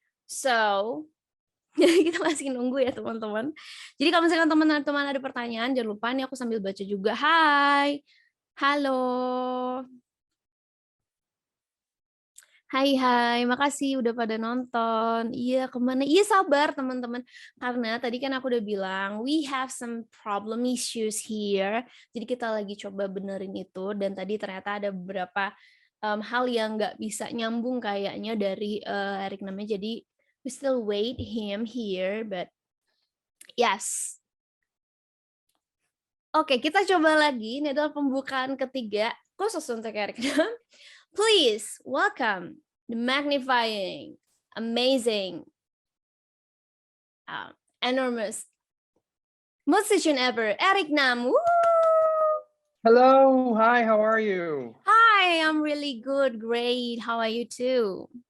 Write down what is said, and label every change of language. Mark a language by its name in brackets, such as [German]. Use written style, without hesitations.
[Indonesian] So, kita masih nunggu ya teman-teman. Jadi kalau misalkan teman-teman ada pertanyaan, jangan lupa nih aku sambil baca juga. Hai, Halo. Hai, makasih udah pada nonton. Iya, kemana? Iya, sabar teman-teman. Karena tadi kan aku udah bilang, [English] we have some problem issues here. [Indonesian] Jadi kita lagi coba benerin itu. Dan tadi ternyata ada beberapa hal yang nggak bisa nyambung kayaknya dari Eric namanya. [English] Jadi we still wait him here, but yes. [Indonesian] Oke, kita coba lagi. Ini adalah pembukaan ketiga khusus untuk Eric. [English] Please welcome the magnifying, amazing, enormous musician ever, Eric Nam. Woo! Hello, hi, how are you? Hi, I'm really good, great. How are you too?